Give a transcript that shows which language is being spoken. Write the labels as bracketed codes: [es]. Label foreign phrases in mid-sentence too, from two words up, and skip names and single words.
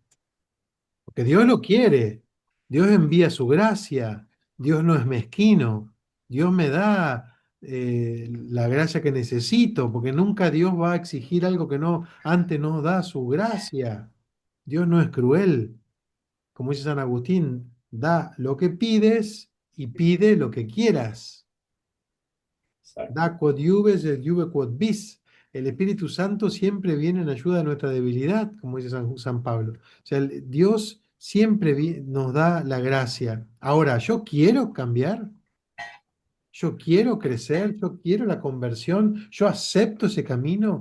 [es] Porque Dios lo quiere, Dios envía su gracia, Dios no es mezquino, Dios me da la gracia que necesito, porque nunca Dios va a exigir algo que no antes nos da su gracia. Dios no es cruel, como dice San Agustín, da lo que pides y pide lo que quieras. [la] Da quod iuves et iuve quod vis. [es] El Espíritu Santo siempre viene en ayuda de nuestra debilidad, como dice San Pablo. O sea, Dios siempre nos da la gracia. Ahora, ¿yo quiero cambiar? ¿Yo quiero crecer? ¿Yo quiero la conversión? ¿Yo acepto ese camino?